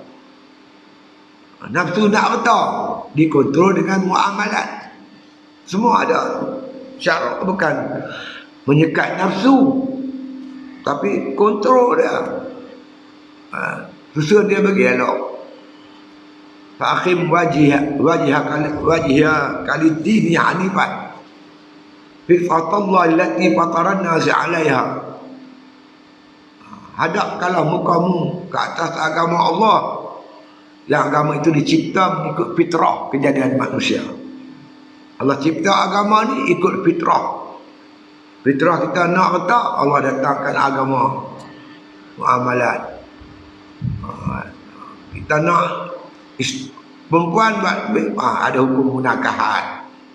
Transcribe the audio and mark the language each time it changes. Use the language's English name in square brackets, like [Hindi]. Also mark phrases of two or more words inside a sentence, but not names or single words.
[Malay] Nafsu nak harta dikontrol dengan muamalat. Semua ada syarat, bukan menyekat nafsu, tapi kontrol dia. Susun dia bagi elok. [Arabic] فأقم وجهك للدين حنيفا فطرت الله التي فطر الناس عليها. [Malay] Hadapkanlah mukamu ke atas agama Allah, yang agama itu dicipta mengikut fitrah kejadian manusia. Allah cipta agama ni ikut fitrah. Fitrah kita nak harta, Allah datangkan agama muamalat. Kita nak perempuan ada hukum munakahat.